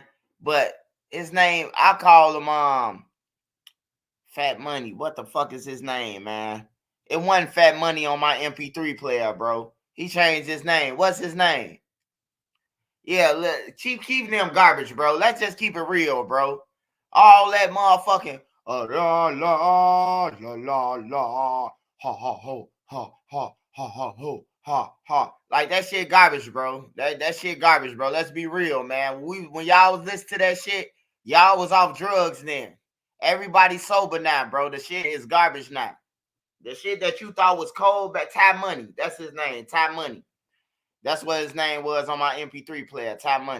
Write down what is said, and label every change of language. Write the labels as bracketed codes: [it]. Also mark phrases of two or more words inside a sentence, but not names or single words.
[en] But his name, I call him Fat Money. What the fuck is his name, man? It wasn't Fat Money on my MP3 player, bro. He changed his name. What's his name? Yeah, keep them garbage, bro. Let's just keep it real, bro. All that motherfucking la la la la la ha ha ho ha ha ha ha ho ha ha. Like, that shit garbage, bro. That shit garbage, bro. Let's be real, man. When y'all was listening to that shit, y'all was off drugs then. Everybody sober now, bro. The shit is garbage now. The shit that you thought was cold, but Ty Money. That's his name, Ty Money. That's what his name was on my MP3 player, Ty Money.